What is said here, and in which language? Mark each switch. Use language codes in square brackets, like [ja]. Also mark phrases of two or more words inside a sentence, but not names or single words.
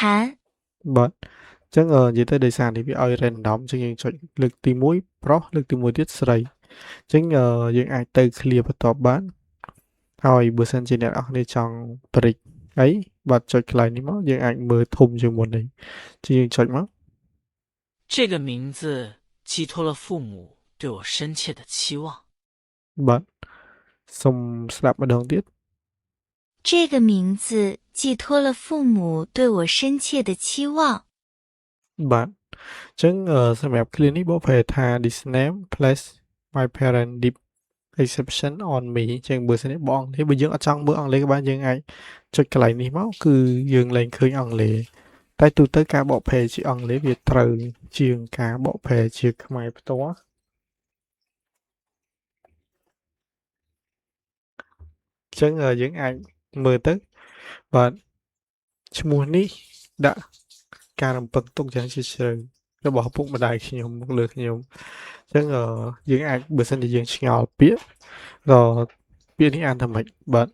[km] បាទអញ្ចឹងនិយាយទៅដោយសារនេះវាឲ្យ random អញ្ចឹងយើងចុចលើកទី1ប្រុសលើកទី1ទៀតស្រីអញ្ចឹងយើងអាចទៅ clear បន្ទាប់បានហើយបើសិនជាអ្នកនរគ្នាចង់បរិចអីបាទចុចកន្លែងនេះមកយើងអាចមើលធំជាងមុននេះជាងយើងចុចមក [zh] 这个名字寄托了父母对我深切的期望。 [km] បាទសូមស្ដាប់ម្ដងទៀត [zh] 这个名字寄托了父母对我深切的期望。 [km] បាទអញ្ចឹងសម្រាប់ clear នេះបកប្រែថា [en] this name place my parent deep exception on me [km] អញ្ចឹងបើសិនជាបងអង់គ្លេសបើយើងអត់ចង់មើលអង់គ្លេសក៏បានយើងអាចចុចកន្លែងនេះមកគឺយើងលែងឃើញអង់គ្លេសតែទូទៅការបកប្រែជាអង់គ្លេសវាត្រូវជាងការបកប្រែជាខ្មែរផ្ទាល់ អញ្ចឹងយើងអាចមើលទៅបាទឈ្មោះនេះដាក់ការរំពឹងទុកយ៉ាងជ្រាលជ្រៅរបស់ឪពុកម្ដាយខ្ញុំមកលើខ្ញុំអញ្ចឹងយើងអាចបើសិនជាយើងឆ្ងល់ពាក្យក៏ពាក្យនេះអានថាម៉េចបាទ